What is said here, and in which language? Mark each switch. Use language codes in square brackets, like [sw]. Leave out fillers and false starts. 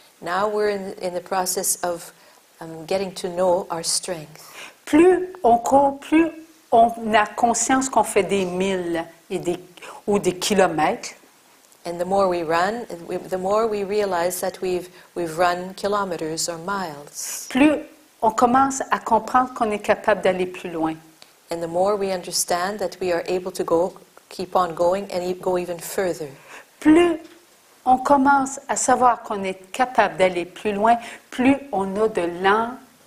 [en] Now we're in the process of getting to know our strength. [fr] Plus on court, plus on a conscience qu'on fait des milles ou des kilomètres. [en] And the more we run, the more we realize that we've run kilometers or miles. [fr] Plus on commence à comprendre qu'on est capable d'aller plus loin. [en] And the more we understand that we are able to keep on going and go even further. [fr] Plus on commence à savoir qu'on est capable d'aller plus loin, plus on a de l'endurance.